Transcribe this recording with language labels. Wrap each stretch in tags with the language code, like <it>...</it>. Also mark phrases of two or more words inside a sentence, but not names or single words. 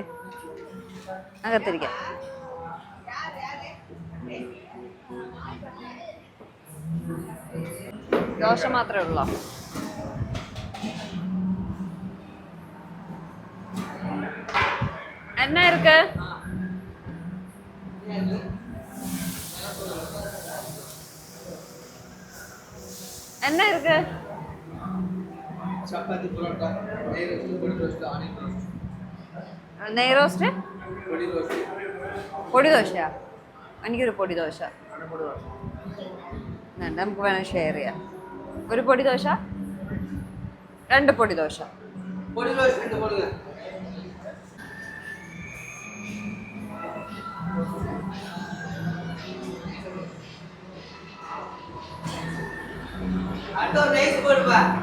<ml>അകത്തിരിക്കാം. ദോശ മാത്രമേ ഉള്ളോ?</ml> <ta>എന്നാ ഇருக்கு? என்ன இருக்கு? சப்பாத்தி பரோட்டா, நெய் ரோஸ்ட், பொடி ரோஸ்ட், ஆனியன் ரோஸ்ட்.</ta> <ml>നെയ് റോസ്റ്റ്, പൊടി ദോശയാ? എനിക്കൊരു പൊടി ദോശ. നമുക്ക് വേണം ഷെയർ ചെയ്യാം. ഒരു പൊടി ദോശ, 2 പൊടി ദോശ.</ml> <ta>அடுத்த ஒரு ரைஸ் போடுப்பா.</ta>